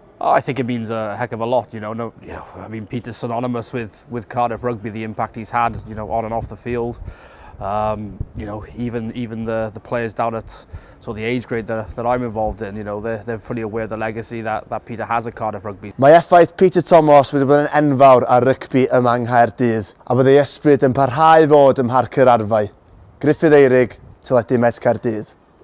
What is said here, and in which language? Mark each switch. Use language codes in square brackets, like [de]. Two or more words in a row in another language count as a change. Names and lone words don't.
[en] Oh, I think it means a heck of a lot, I mean, Peter's synonymous with Cardiff Rugby, the impact he's had, on and off the field. Even the players down at the age grade that I'm involved in, they're fully aware of the legacy that Peter has at Cardiff Rugby. [cy] Mae effaith Peter Thomas wedi bod yn enfawr ar rygbi yma yng Nghaerdydd, a bydd ei ysbryd yn parhau fod ym Mharc yr Arfau. Gruffydd Eirig, teledu Met Caerdydd.